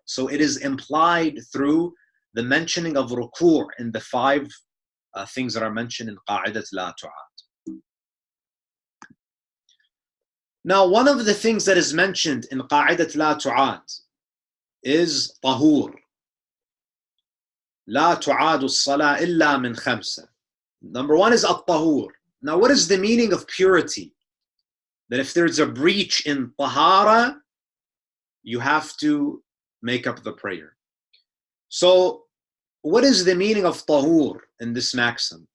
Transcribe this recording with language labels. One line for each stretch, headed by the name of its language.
English: So it is implied through the mentioning of ruku' in the five things that are mentioned in
Arabic: قاعدة لا تعاد.
English: Now, one of the things that is mentioned in
Arabic: قاعدة لا تعاد
English: is طهور.
Arabic: لا تعاد الصلاة إلا من خمسة.
English: Number one is الطهور. Now, what is the meaning of purity? That if there's a breach in tahara, you have to make up the prayer. So, what is the meaning of tahur in this maxim?